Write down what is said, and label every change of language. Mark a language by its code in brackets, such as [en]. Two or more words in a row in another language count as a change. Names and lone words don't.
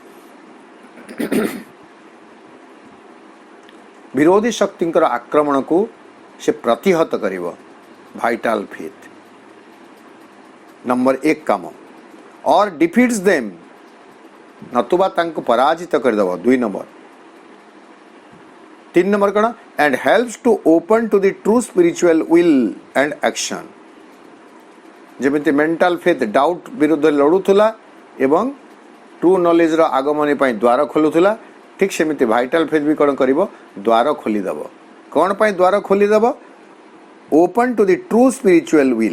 [or] ବିରୋଧୀ ଶକ୍ତିଙ୍କର ଆକ୍ରମଣକୁ ସେ ପ୍ରତିହତ କରିବ। [en] vital faith number 1 କାମ। or defeats them, [or] ନତୁବା ତାଙ୍କୁ ପରାଜିତ କରିଦେବ। 2 ନମ୍ବର। 3 ନମ୍ବର କ'ଣ? [en] and helps to open to the true spiritual will and action. [or] ଯେମିତି [en] mental faith doubt [or] ବିରୁଦ୍ଧରେ ଲଢ଼ୁଥିଲା ଏବଂ [en] true knowledgeର [or] ଆଗମନୀ ପାଇଁ ଦ୍ୱାର ଖୋଲୁଥିଲା, ଠିକ୍ ସେମିତି [en] vital faith [or] ବି କ'ଣ କରିବ? ଦ୍ୱାର ଖୋଲିଦେବ। କ'ଣ ପାଇଁ ଦ୍ୱାର ଖୋଲିଦେବ? [en] open to the true spiritual will.